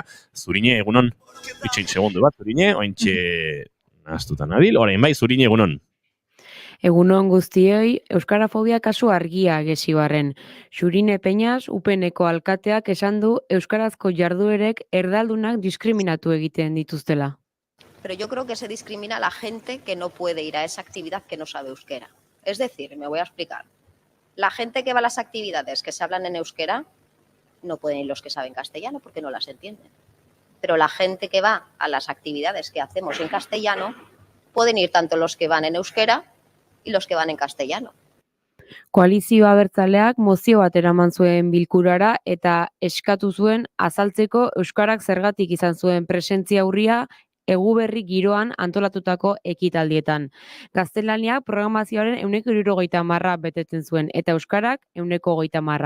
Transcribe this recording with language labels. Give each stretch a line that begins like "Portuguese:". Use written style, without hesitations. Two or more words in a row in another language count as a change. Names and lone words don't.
Basque: Zurine, egunon, itxein segundu bat, Zurine, ointxe nahastutan nabil, orain bai, Zurine, egunon. Egunon guztioi, euskarafobia kasu argia gesibarren. Xurine Peñas, UPNeko alkateak esan du euskarazko jarduerek erdaldunak diskriminatu egiten dituztela.
Spanish: Pero yo creo que se discrimina a la gente que no puede ir a esa actividad que no sabe euskera. Es decir, me voy a explicar. La gente que va a las actividades que se hablan en euskera, no pueden ir los que saben castellano porque no las entienden. Pero la gente que va a las actividades que hacemos en castellano, pueden ir tanto los que van en euskera y los que van en castellano.
Basque: Koalizio abertzaleak mozio bat eraman zuen bilkurara eta eskatu zuen azaltzeko euskarak zergatik izan zuen presentzia urria Eguberri giroan antolatutako ekitaldietan. Gaztelania programazioaren 170% betetzen zuen eta euskarak 130%.